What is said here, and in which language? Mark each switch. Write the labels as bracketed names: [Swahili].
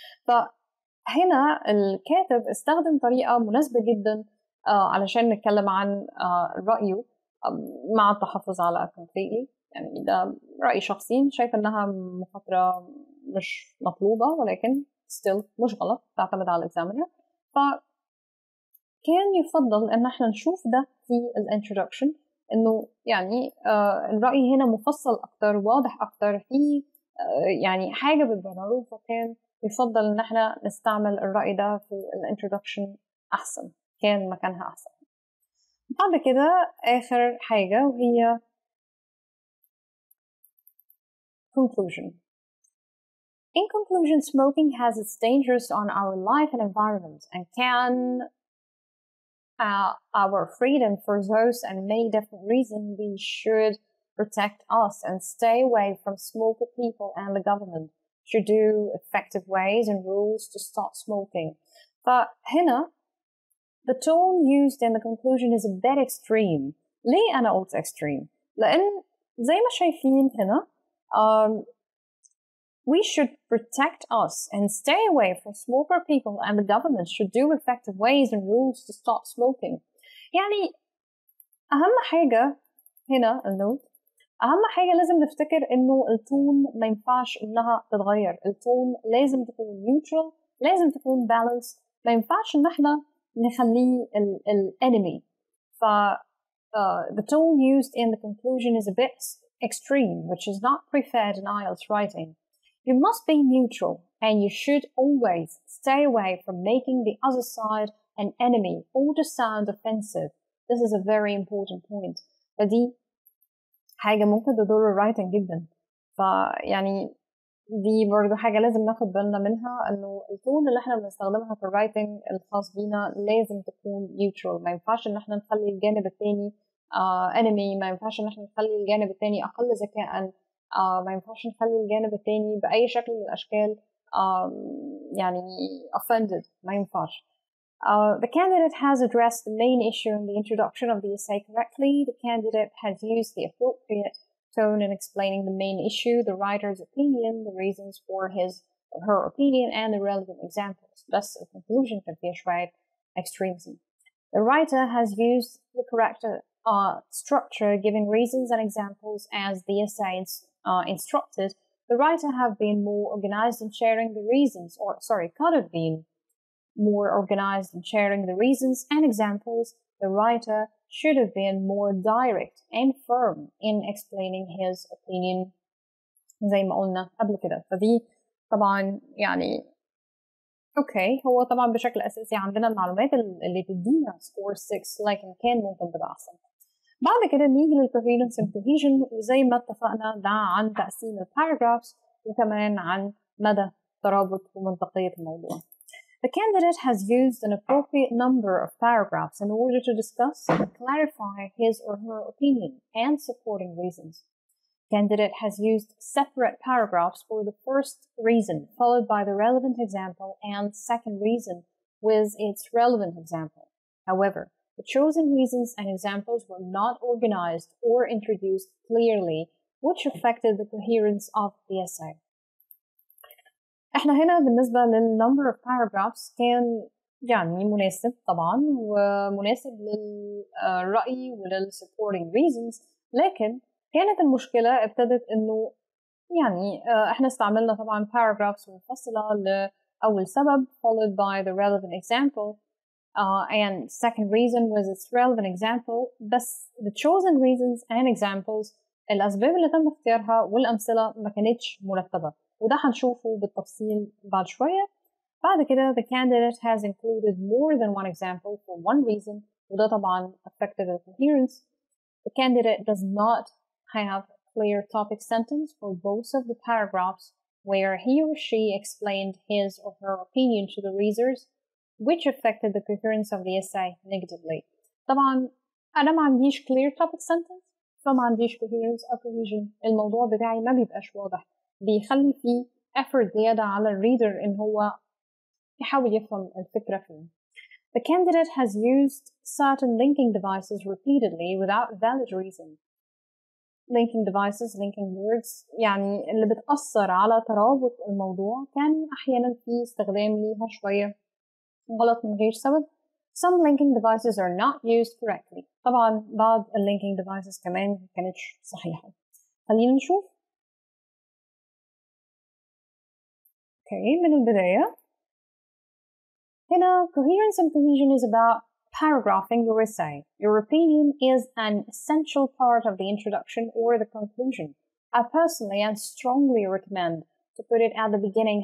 [Arabic] فهنا الكاتب استخدم طريقة مناسبة جدا علشان نتكلم عن رأيه مع التحفظ على completely. يعني ده رأي شخصي، شايف إنها مخاطرة مش مطلوبة، ولكن [English] still [Arabic] مش غلط، تعتمد على الإكزامينر. فكان يفضل إن احنا نشوف ده في الانترودكشن، إنه يعني الرأي هنا مفصل أكتر، واضح أكتر، في يعني حاجة بتبرره. فكان يفضل إن احنا نستعمل الرأي ده في الانترودكشن أحسن، كان مكانها أحسن. بعد كده آخر حاجة وهي conclusion. [English] In conclusion, smoking has its dangers on our life and environment and can our freedom for those and many different reasons. We should protect us and stay away from smoker people, and the government should do effective ways and rules to stop smoking. [Arabic] فهنا [English] the tone used in the conclusion is a bit extreme. [Arabic] ليه أنا قلت extreme؟ لأن زي ما شايفين هنا [English] we should protect us and stay away from smoker people, and the government should do effective ways and rules to stop smoking. [Arabic] يعني أهم حاجة هنا النوت، أهم حاجة لازم نفتكر إنه التون ما ينفعش إنها تتغير. التون لازم تكون neutral، لازم تكون balanced، ما ينفعش إن إحنا نخليه enemy. [English] the tone used in the conclusion is a bit extreme, which is not preferred in IELTS writing. You must be neutral, and you should always stay away from making the other side an enemy or to sound offensive. This is a very important point. [Arabic] فدي حاجة ممكن تضر الرايتنج جدا. فيعني دي برضو حاجة لازم ناخد بالنا منها، انه التون اللي احنا بنستخدمها في الرايتنج الخاص بينا لازم تكون neutral. ما ينفعش ان احنا نخلي الجانب التاني enemy، ما ينفعش ان احنا نخلي الجانب التاني اقل ذكاء، ما ينفعش نخلي الجانب التاني بأي شكل من الأشكال يعني offended، ما ينفعش. [English] The candidate has addressed the main issue in the introduction of the essay correctly. The candidate has used the appropriate tone in explaining the main issue, the writer's opinion, the reasons for his or her opinion, and the relevant examples. Thus, a conclusion can be [Arabic] شوية [English] extremism. The writer has used the correct structure, giving reasons and examples as the essay instructed. The writer have been more organized in sharing the reasons, could have been more organized in sharing the reasons and examples. The writer should have been more direct and firm in explaining his opinion [Arabic] زي ما قلنا قبل كده. فدي طبعا يعني اوكي، هو طبعا بشكل اساسي عندنا المعلومات اللي تدينا سكور 6، لكن كان ممكن تبقى احسن. بعد كده نيجي لل [English] coherence and cohesion، [Arabic] وزي ما اتفقنا ده عن تقسيم الباراجرافز وكمان عن مدى ترابط ومنطقية الموضوع. [English] The candidate has used an appropriate number of paragraphs in order to discuss and clarify his or her opinion and supporting reasons. Candidate has used separate paragraphs for the first reason, followed by the relevant example, and second reason with its relevant example. However, the chosen reasons and examples were not organized or introduced clearly, which affected the coherence of the essay. [Arabic] احنا هنا بالنسبة للنمبر of paragraphs كان يعني مناسب طبعا، ومناسب للرأي ولل [English] supporting reasons، [Arabic] لكن كانت المشكلة ابتدت انه يعني احنا استعملنا طبعا paragraphs منفصلة لأول سبب [English] followed by the relevant example and second reason with its relevant example، [Arabic] بس [English] the chosen reasons and examples [Arabic] الأسباب اللي تم اختيارها والأمثلة ما كانتش مرتبة، وده هنشوفه بالتفصيل بعد شوية. بعد كده [English] the candidate has included more than one example for one reason، [Arabic] وده طبعا [English] affected the coherence. The candidate does not have a clear topic sentence for both of the paragraphs where he or she explained his or her opinion to the readers, which affected the coherence of the essay negatively. [Arabic] طبعا أنا ما عنديش [English] clear topic sentence، [Arabic] فما عنديش coherence أو cohesion. الموضوع بتاعي ما بيبقاش واضح، بيخلي فيه effort زيادة على الريدر إن هو يحاول يفهم الفكرة فين. [English] The candidate has used certain linking devices repeatedly without valid reason. Linking devices, linking words [Arabic] يعني اللي بتأثر على ترابط الموضوع، كان أحيانا في استخدام ليها شوية غلط من غير سبب. [English] Some linking devices are not used correctly. [Arabic] طبعا بعض [English] linking devices [Arabic] كمان كانتش صحيحة. خلينا نشوف. من البداية هنا [English] coherence and cohesion is about paragraphing your essay. Your opinion is an essential part of the introduction or the conclusion. I personally and strongly recommend to put it at the beginning.